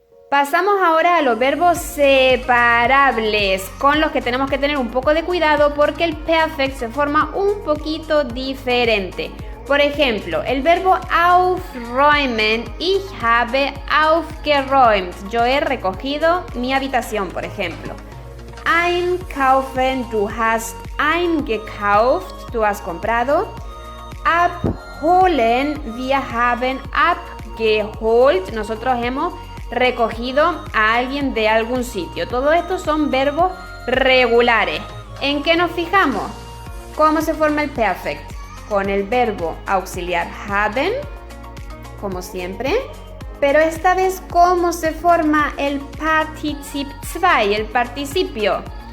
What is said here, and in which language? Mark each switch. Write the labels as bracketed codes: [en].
[es] Pasamos ahora a los verbos separables, con los que tenemos que tener un poco de cuidado porque el perfect se forma un poquito diferente. Por ejemplo, el verbo aufräumen, [de] ich habe aufgeräumt. [es] Yo he recogido mi habitación, por ejemplo. [de] Einkaufen, du hast eingekauft, [es] tú has comprado. [de] Abholen, wir haben abgeholt, [es] nosotros hemos recogido a alguien de algún sitio. Todo esto son verbos regulares. ¿En qué nos fijamos? ¿Cómo se forma el perfect? Con el verbo auxiliar haben, como siempre, pero esta vez ¿cómo se forma el Partizip 2, el participio?